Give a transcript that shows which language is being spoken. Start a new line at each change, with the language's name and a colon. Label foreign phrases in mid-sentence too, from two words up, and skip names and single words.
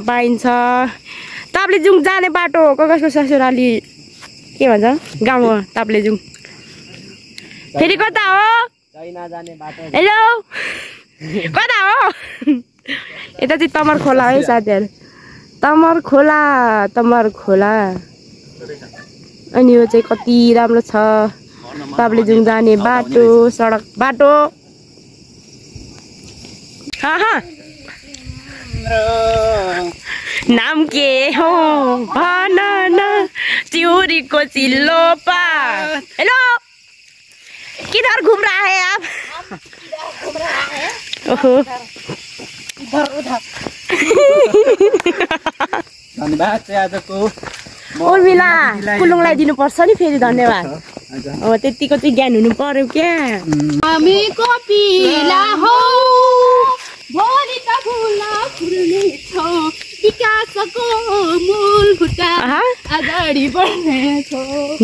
Nepali: पाइन्छ ताप्लेजुङ जाने बाटो कसको ससुराली के भन्छ गाउँ हो ताप्लेजुङ फेरि कता हो हेलो कता हो यता चाहिँ तमर खोला है साथीहरू तमर खोला अनि यो चाहिँ कति राम्रो छ ताप्लेजुङ जाने बाटो सडक बाटो नाम के हो भन न चिउरीको चिल्लो पा हेलो
Hindi: किधर घूम रहा है आप
Nepali: ओहो धन्यवाद चाहिँ आजको उर्मिला कुलुङलाई दिनुपर्छ नि फेरि धन्यवाद अब त्यतिको चाहिँ ज्ञान हुनु पर्यो क्या हामी कपिला हौ भोलि त फुला फुल्ने छ विकासको मूल खुट्टा अगाडि बढ्ने छ